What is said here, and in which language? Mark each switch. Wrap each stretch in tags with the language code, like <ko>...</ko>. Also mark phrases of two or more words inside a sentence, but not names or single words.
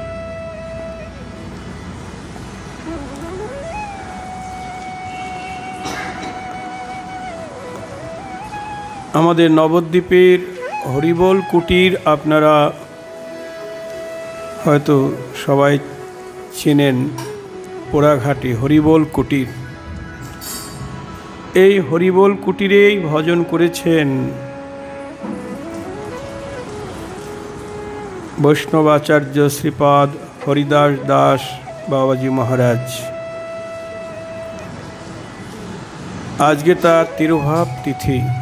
<bn>আমাদের নবদ্বীপের হরিবোল কুটীর আপনারা হয়তো সবাই চিনেন পোড়াঘাটী হরিবোল কুটীর। এই হরিবোল কুটিরেই ভজন করেছেন বৈষ্ণবাচার্য শ্রীপাদ হরিদাস দাস বাবাজি মহারাজ। আজকে তার তিরোভাব তিথি।</bn>